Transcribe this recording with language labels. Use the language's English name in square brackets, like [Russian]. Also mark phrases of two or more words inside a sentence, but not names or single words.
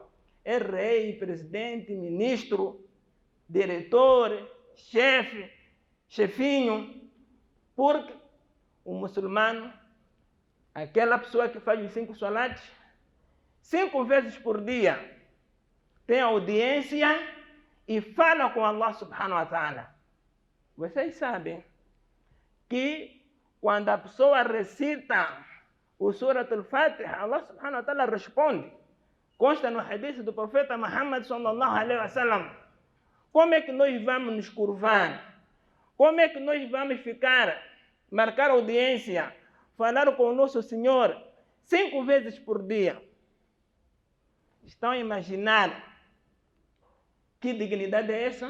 [Portuguese] É rei, presidente, ministro, diretor, chefe, chefinho. Porque o muçulmano, aquela pessoa que faz os 5 salates, 5 vezes por dia, tem audiência e fala com Allah [Arabic] سبحانه وتعالى. [Portuguese] Vocês sabem que quando a pessoa recita o Surat al-Fatiha, Allah [Arabic] سبحانه وتعالى [Portuguese] responde. Consta no hadith do profeta Muhammad [Arabic] صلى الله عليه وسلم. [Portuguese] Como é que nós vamos nos curvar? Como é que nós vamos marcar audiência, falar com o nosso Senhor 5 vezes por dia? Estão a imaginar que dignidade é essa?